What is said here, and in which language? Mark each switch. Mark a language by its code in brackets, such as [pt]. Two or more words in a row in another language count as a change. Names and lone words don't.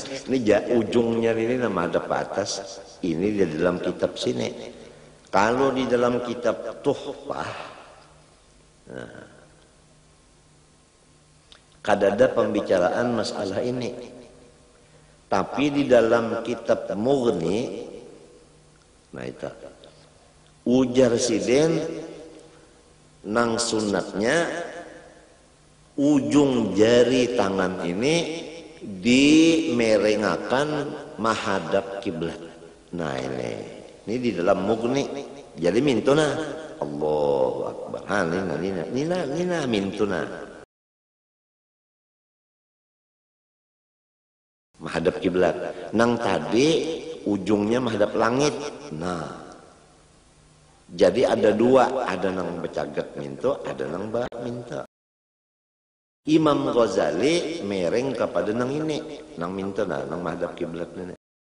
[bjn] Ini ujungnya ini menghadap ke atas. Ini di dalam kitab sini. Kalau di dalam kitab Tuhfah, nah, kadada pembicaraan masalah ini. Tapi di dalam kitab Mughni, nah itu ujar siden nang sunatnya ujung jari tangan ini dimerengakan menghadap kiblat. Nah ini di dalam Mughni. Jadi mintuna [ar] الله أكبر. [bjn] Nina mintuna. Menghadap kiblat. Nang tadi ujungnya menghadap langit. Nah, jadi ada dua, ada nang becagat minto, ada nang ba minta. Imam Ghazali mereng kepada nang ini, nang minta nah, nang menghadap kiblat ini.